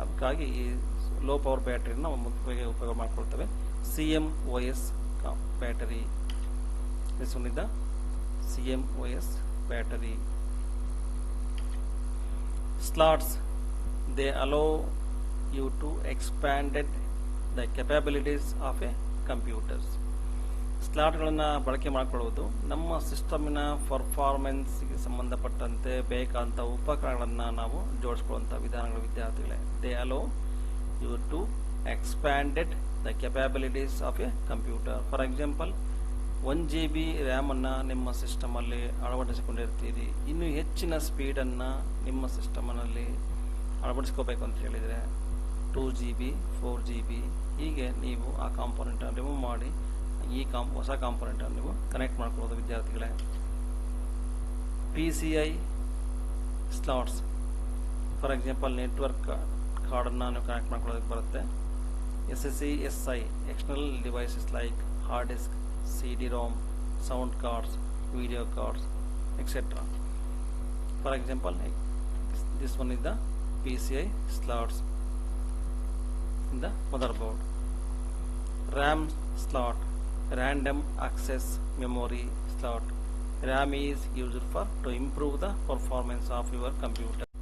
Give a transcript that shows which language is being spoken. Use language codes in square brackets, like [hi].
[kn] ಅದಕ್ಕಾಗಿ ಈ low power ಬ್ಯಾಟರಿನ ಮುಖ್ಯವಾಗಿ ಉಪಯೋಗ ಮಾಡಿಕೊಳ್ತೇವೆ. [en] CMOS battery. This one is the CMOS battery. Slots, they allow you to expanded the capabilities of a computers. [kn] ಸ್ಲಾಟ್ಗಳನ್ನು ಬಳಕೆ ಮಾಡಿಕೊಳ್ಳುವುದು ನಮ್ಮ ಸಿಸ್ಟಮಿನ ಪರ್ಫಾರ್ಮೆನ್ಸ್ಗೆ ಸಂಬಂಧಪಟ್ಟಂತೆ ಬೇಕಾದಂಥ ಉಪಕರಣಗಳನ್ನು ನಾವು ಜೋಡಿಸ್ಕೊಳ್ಳುವಂಥ ವಿಧಾನಗಳು ವಿದ್ಯಾರ್ಥಿಗಳೇ. [en] They allow you to expanded the capabilities of a computer. For example [kn] 1 GB ರ್ಯಾಮನ್ನು ನಿಮ್ಮ ಸಿಸ್ಟಮಲ್ಲಿ ಅಳವಡಿಸಿಕೊಂಡಿರ್ತೀರಿ. ಇನ್ನೂ ಹೆಚ್ಚಿನ ಸ್ಪೀಡನ್ನು ನಿಮ್ಮ ಸಿಸ್ಟಮ್ನಲ್ಲಿ ಅಳವಡಿಸ್ಕೋಬೇಕು ಅಂತ ಹೇಳಿದರೆ 2 GB 4 GB ಹೀಗೆ ನೀವು ಆ ಕಾಂಪೊನೆಂಟನ್ನು ರಿಮೂವ್ ಮಾಡಿ ಈ ಹೊಸ ಕಾಂಪೊನೆಂಟನ್ನು ನೀವು ಕನೆಕ್ಟ್ ಮಾಡ್ಕೊಳ್ಳೋದು ವಿದ್ಯಾರ್ಥಿಗಳೇ. PCI slots, [en] for example [kn] network ಕಾರ್ಡನ್ನು ನೀವು ಕನೆಕ್ಟ್ ಮಾಡ್ಕೊಳ್ಳೋದಕ್ಕೆ ಬರುತ್ತೆ. [en] SSI external devices like hard disk, CD-ROM, sound cards, video cards, etc. For example, this one is the PCI slots in the motherboard. RAM slot, random access memory slot. RAM is used for to improve the performance of your computer.